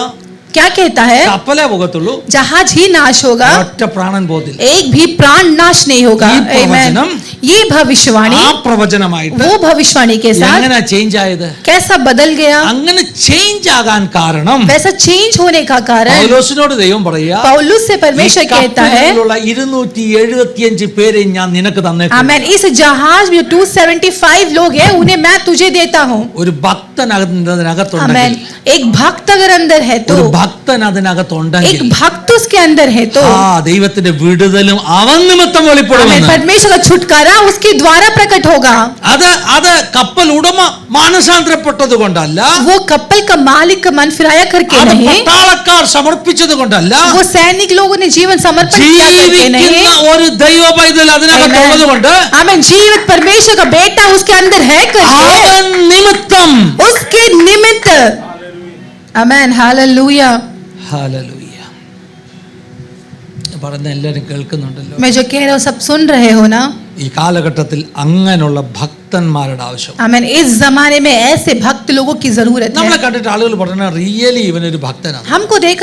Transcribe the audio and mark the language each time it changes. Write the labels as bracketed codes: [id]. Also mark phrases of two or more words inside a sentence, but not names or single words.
[hi] क्या कहता है? [ml] കപ്പലേ പോകത്തുള്ളൂ, [hi] जहाज ही नाश होगा, [ml] ഒറ്റ പ്രാണൻ പോകത്തില്ല. [hi] एक भी प्राण नाश नहीं होगा. [ml] ഈ പ്രവചനം [hi] ये भविष्यवाणी, [ml] ആ പ്രവചനമായിട്ട് [hi] वो भविष्यवाणी के साथ [ml] എങ്ങനെ ചേഞ്ച് ആയത്? [hi] कैसा बदल गया? [ml] അങ്ങനെ ചേഞ്ച് ആകാൻ കാരണം [hi] वैसा चेंज होने का कारण [ml] പൗലോസിനോട് ദൈവം പറയുക, [hi] पौलुस से परमेश्वर कहता है, [ml] 275 പേരെ ഞാൻ നിനക്ക് തന്നേക്കും. [hi] आमेन, इस जहाज में 275 लोग हैं, उन्हें मैं तुझे देता हूँ. [ml] ഒരു ഭക്തൻ അതിനകത്തുണ്ടെങ്കിൽ, [hi] आमेन, एक भक्त अगर अंदर है तो, [ml] ഒരു ഭക്തൻ അതിനകത്തുണ്ടെങ്കിൽ, [hi] एक भक्त उसके अंदर है तो, [ml] ദൈവത്തിന്റെ വിടുതലും അവൻ നിമിത്തം [hi] आमेन, [ml] വെളിപ്പെടുമെന്ന്. [hi] परमेश्वर का छुटकारा उसके द्वारा प्रकट होगा. [ml] അത് കപ്പൽ ഉടമ മാനസാന്തരപ്പെട്ടത് കൊണ്ടല്ല, [hi] वो कपल का मालिक का मन फिराया करके [ml] അത് [hi] नहीं, [ml] പട്ടാളക്കാർ സമർപ്പിച്ചത് കൊണ്ടല്ല, [hi] वो सैनिक लोगों ने जीवन समर्पण किया करके नहीं, [ml] ജീവിക്കുന്ന ഒരു ദൈവ പൈതൽ അതിനകത്തുള്ളത് കൊണ്ട് [hi] आमेन, जीवित परमेश्वर का बेटा उसके अंदर है करके, [ml] അവൻ നിമിത്തം. [hi] उसके निमित्त, आमेन, हालेलुया. [ml] ഹല്ലേലൂയ. പറഞ്ഞ എല്ലാവരും കേൾക്കുന്നുണ്ടല്ലോ. [hi] मैं जो कह रहा हूँ सब सुन रहे हो ना? [ml] ഈ കാലഘട്ടത്തിൽ അങ്ങനെയുള്ള ഭക്തന്മാരുടെ ആവശ്യം. [hi] आमेन, इस जमाने में ऐसे भक्त लोगों की जरूरत है. [ml] നമ്മളെ കണ്ടിട്ട് ആളുകൾ പറഞ്ഞ റിയലി ഇവനൊരു ഭക്തനാണ്. [hi] हमको देखा